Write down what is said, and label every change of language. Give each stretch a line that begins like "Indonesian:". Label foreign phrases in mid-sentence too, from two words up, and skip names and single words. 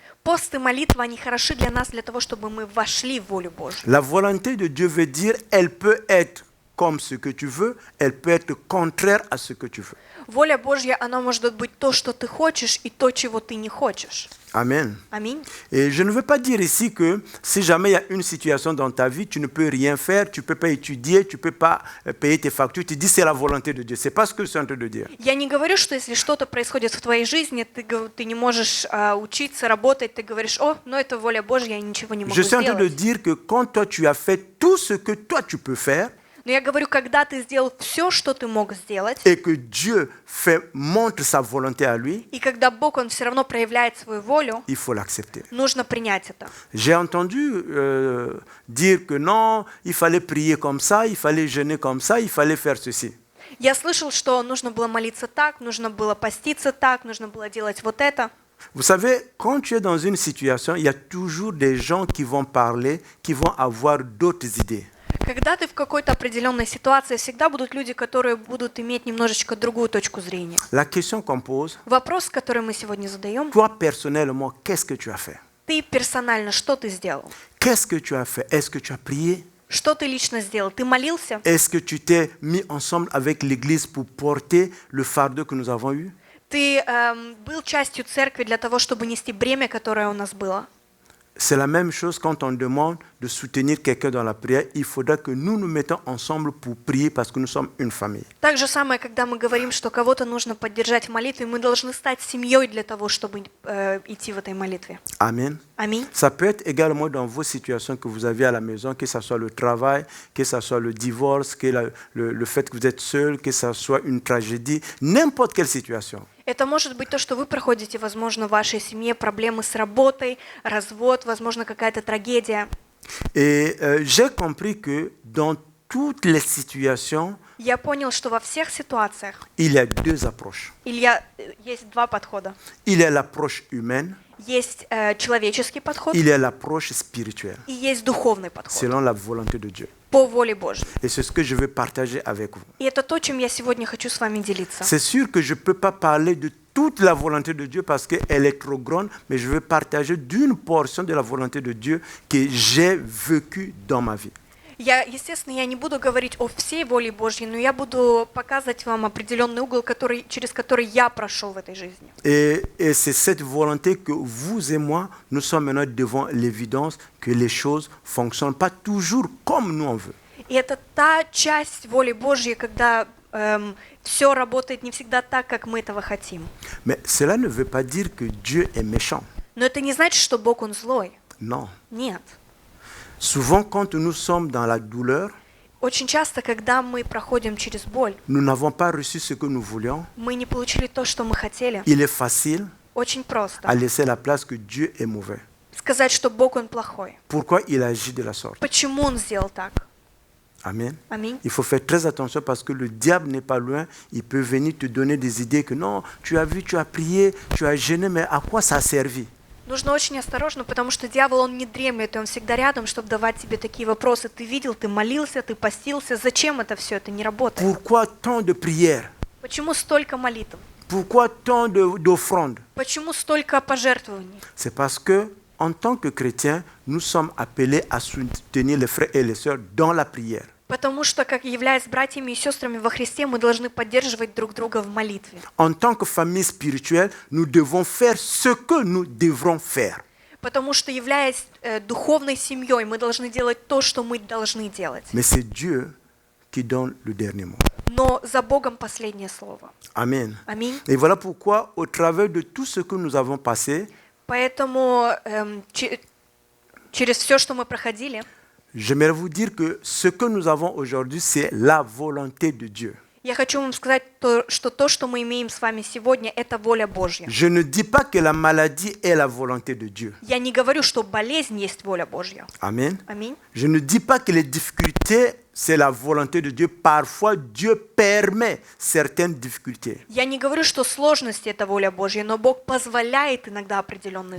Russian: Пост и молитва, они хороши для нас, для того, чтобы мы вошли в волю Божью.
French: La volonté de Dieu veut dire, elle peut être comme ce que tu veux, elle peut être contraire à ce que tu veux.
Russian: Воля Божья, она может быть то, что ты хочешь, и то, чего ты не хочешь.
French: Amen.
Russian: Аминь.
French: Et je ne veux pas dire ici que si jamais il y a une situation dans ta vie, tu ne peux rien faire, tu ne peux pas étudier, tu ne peux pas payer tes factures. Tu dis c'est la volonté de Dieu. Ce n'est pas ce que je suis en train de dire.
Russian: Я не говорю, что если что-то происходит в твоей жизни, ты не можешь учиться, работать, ты говоришь: о, ну это воля Божья, я ничего не могу
French: Je suis en train de
Russian: сделать.
French: dire que quand toi tu as fait tout ce que toi tu peux faire,
Russian: Но я говорю, когда ты сделал все, что ты мог сделать,
French: et que Dieu montre sa volonté à lui,
Russian: и когда Бог, Он все равно проявляет свою волю,
French: il faut l'accepter.
Russian: нужно принять это.
French: J'ai entendu dire que non, il fallait prier comme ça, il fallait jeûner comme ça, il fallait faire ceci.
Russian: Я слышал, что нужно было молиться так, нужно было поститься так, нужно было делать вот это.
French: Vous savez, quand tu es dans une situation, il y a toujours des gens qui vont parler, qui vont avoir d'autres idées.
Russian: Когда ты в какой-то определенной ситуации, всегда будут люди, которые будут иметь немножечко другую точку зрения.
French: La question qu'on pose,
Russian: Вопрос, который мы сегодня задаем,
French: toi personnellement, qu'est-ce que tu as fait?
Russian: ты персонально, что ты сделал?
French: Qu'est-ce que tu as fait? Est-ce que tu as prié?
Russian: Что ты лично сделал? Ты молился?
French: Est-ce que tu t'es mis ensemble avec l'Église pour porter le fardeau que nous avons eu?
Russian: Ты был частью церкви для того, чтобы нести бремя, которое у нас было?
French: C'est la même chose quand on demande de soutenir quelqu'un dans la prière. Il faudra que nous nous mettons ensemble pour prier parce que nous sommes une famille.
Russian: Так же самое, когда мы говорим, что кого-то нужно поддержать в молитве, мы должны стать семьей для того, чтобы идти в этой молитве.
French: Amen.
Russian: Аминь.
French: Ça peut être également dans vos situations que vous avez à la maison, que ce soit le travail, que ce soit le divorce, que le fait que vous êtes seul, que ce soit une tragédie, n'importe quelle situation.
Russian: Это может быть то, что вы проходите, возможно, в вашей семье, проблемы с работой, развод, возможно, какая-то трагедия.
French: Et j'ai compris que dans toutes les situations,
Russian: Я понял, что во всех ситуациях
French: il y a deux approches.
Russian: есть два подхода.
French: Il y a l'approche humaine,
Russian: Есть человеческий подход
French: il y a l'approche spirituelle,
Russian: и есть духовный подход
French: selon la volonté de Dieu.
Russian: по воле Божьей.
French: Et c'est ce que je veux partager avec vous.
Russian: И это то, чем я сегодня хочу с вами делиться.
French: C'est sûr que je ne peux pas parler de toute la volonté de Dieu parce qu'elle est trop grande, mais je veux partager d'une portion de la volonté de Dieu que j'ai vécue dans ma vie.
Russian: Естественно, я не буду говорить о всей воле Божьей, но я буду показывать вам определенный угол, через который я прошел в этой жизни.
French: Et c'est cette volonté que vous et moi, nous sommes maintenant devant l'évidence que les choses ne fonctionnent pas toujours comme nous on veut.
Russian: И это та часть воли Божьей, когда все работает не всегда так, как мы этого хотим.
French: Mais cela ne veut pas dire que Dieu est méchant.
Russian: Но это не значит, что Бог, Он злой.
French: Non.
Russian: Нет.
French: Souvent, quand nous sommes dans la douleur,
Russian: Очень часто, когда мы проходим через боль,
French: nous n'avons pas reçu ce que nous voulions.
Russian: мы не получили то, что мы хотели.
French: Il est facile
Russian: Очень
French: à
Russian: просто
French: laisser la place que Dieu est mauvais.
Russian: сказать, что Бог, Он плохой.
French: Pourquoi il agit de la sorte?
Russian: Почему Он сделал так?
French: Amen.
Russian: Аминь.
French: Il faut faire très attention parce que le diable n'est pas loin. Il peut venir te donner des idées que non, tu as vu, tu as prié, tu as gêné, mais à quoi ça a servi?
Russian: Нужно очень осторожно, потому что дьявол, он не дремлет, и он всегда рядом, чтобы давать тебе такие вопросы. Ты видел, ты молился, ты постился. Зачем это все? Это не работает.
French: Pourquoi tant de prières?
Russian: Почему столько молитв?
French: Pourquoi tant d'offrandes?
Russian: Почему столько пожертвований?
French: C'est parce que, en tant que chrétiens, nous sommes appelés à soutenir les frères et les sœurs dans la prière.
Russian: Потому что, как являясь братьями и сестрами во Христе, мы должны поддерживать друг друга в молитве.
French: En tant que famille spirituelle, nous devons faire ce que nous devrons faire.
Russian: Потому что, являясь духовной семьей, мы должны делать то, что мы должны делать.
French: Mais c'est Dieu qui donne le dernier mot.
Russian: Но за Богом последнее слово.
French: Amen.
Russian: Аминь.
French: Et voilà pourquoi, au travers de tout ce que nous avons passé,
Russian: Поэтому через все, что мы проходили,
French: j'aimerais vous dire que ce que nous avons aujourd'hui, c'est la volonté de Dieu.
Russian: я хочу вам сказать, что то, что мы имеем с вами сегодня, это воля Божья.
French: Je ne dis pas que la maladie est la volonté de Dieu.
Russian: Я не говорю, что болезнь есть воля Божья.
French: Amen.
Russian: Аминь.
French: Je ne dis pas que les difficultés, c'est la volonté de Dieu. Parfois, Dieu permet certaines difficultés.
Russian: Я не говорю, что сложности это воля Божья, но Бог позволяет иногда определенные